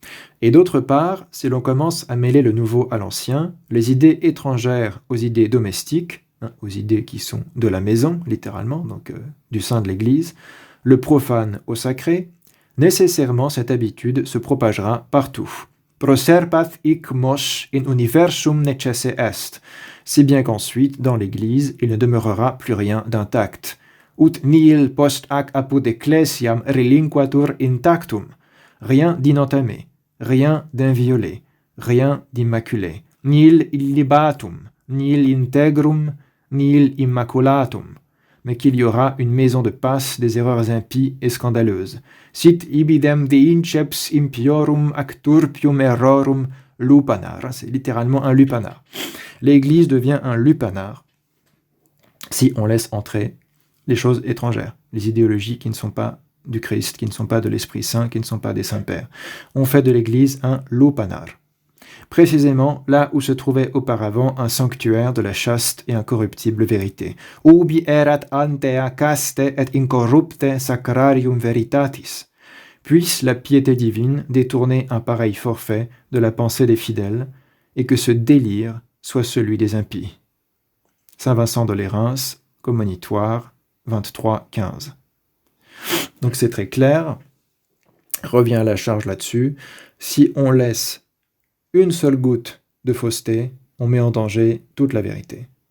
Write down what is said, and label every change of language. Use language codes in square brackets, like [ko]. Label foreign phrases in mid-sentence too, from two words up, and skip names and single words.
[fr] Et d'autre part, si l'on commence à mêler le nouveau à l'ancien, les idées étrangères aux idées domestiques, aux idées qui sont de la maison, littéralement, donc du sein de l'Église, le profane au sacré, nécessairement cette habitude se propagera partout. [la] Proserpath hic mos in universum necesse est, [fr] si bien qu'ensuite, dans l'Église, il ne demeurera plus rien d'intact. [la] Ut nihil post ac apud ecclesiam relinquatur intactum, [fr] rien d'inentamé, rien d'inviolé, rien d'immaculé, [la] nihil illibatum, nihil integrum, nihil immaculatum, [fr] mais qu'il y aura une maison de passe des erreurs impies et scandaleuses. [la] Sit ibidem de inceps impiorum ac turpium errorum lupanar. [fr] C'est littéralement un lupanar. L'Église devient un lupanar si on laisse entrer les choses étrangères, les idéologies qui ne sont pas du Christ, qui ne sont pas de l'Esprit Saint, qui ne sont pas des Saints-Pères. On fait de l'Église un lupanar. Précisément là où se trouvait auparavant un sanctuaire de la chaste et incorruptible vérité. [la] Ubi erat antea caste et incorrupte sacrarium veritatis. [fr] Puisse la piété divine détourner un pareil forfait de la pensée des fidèles, et que ce délire soit celui des impies. Saint Vincent de Lérins, Commonitoire, 23-15. Donc c'est très clair, revient à la charge là-dessus, si on laisse une seule goutte de fausseté, on met en danger toute la vérité.